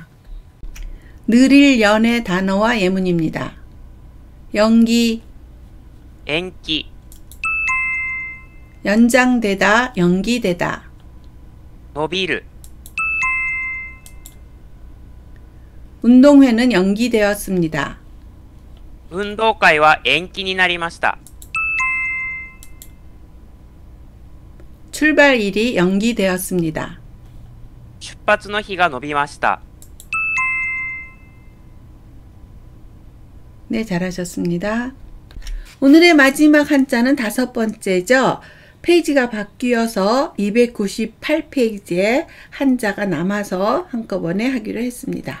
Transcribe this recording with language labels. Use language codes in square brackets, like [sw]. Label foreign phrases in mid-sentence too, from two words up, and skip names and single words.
[ko] 느릴 연의 단어와 예문입니다. 연기, [ja] 延期、 [ko] 연장되다, 연기되다. [ja] 伸びる、 [ko] 운동회는 연기되었습니다. [ja] 運動会は延期になりました。 [ko] 출발일이 연기되었습니다. [ja] 出発の日が延びました。 [ko] 네, 잘하셨습니다. 오늘의 마지막 한자는 5번째죠. 페이지가 바뀌어서 298페이지에 한자가 남아서 한꺼번에 하기로 했습니다.